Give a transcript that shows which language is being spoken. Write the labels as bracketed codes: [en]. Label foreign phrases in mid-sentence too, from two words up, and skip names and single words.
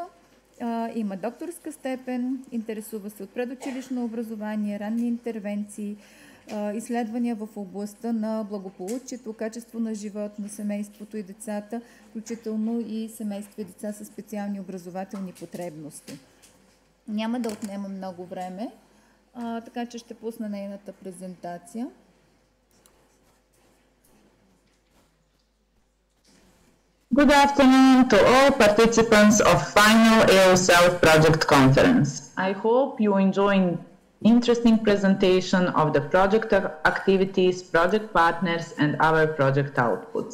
[bg] Има докторска степен, интересува се от предучилищно образование, ранни интервенции, изследвания в областта на благополучието, качество на живот на семейството и децата, включително и семейства и деца с специални образователни потребности. Няма да отнема много време, така че ще пусна нейната презентация. [en] Good afternoon to all participants of final EU Self-Project Conference. I hope you enjoy an interesting presentation of the project activities, project partners and our project outputs.